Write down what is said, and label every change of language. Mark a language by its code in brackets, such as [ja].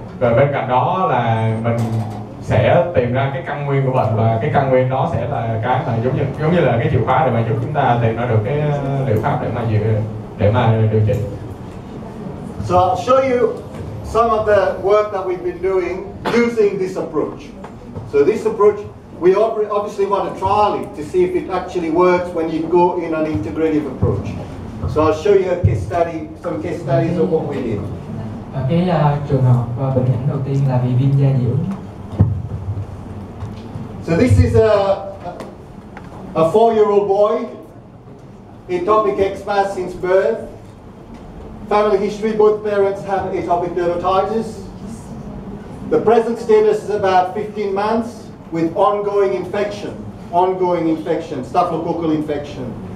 [vi] Rồi bên cạnh đó là mình sẽ tìm ra cái căn nguyên của bệnh, và cái căn nguyên đó sẽ là cái mà giống như là cái chìa khóa để mà giúp chúng ta tìm ra được cái liệu pháp để mà điều trị. [en] So I'll show you some of the work that we've been doing using this approach. So this approach, we obviously want to trial it to see if it actually works when you go in an integrative approach. So I'll show you a case study, some case studies of what we did. [vi] Cái trường hợp bệnh nhân đầu tiên là bị viêm da nhiễm. [en] So this is a 4-year-old boy, atopic eczema since birth. Family history, both parents have atopic dermatitis. The present status is about 15 months with ongoing infection, staphylococcal infection.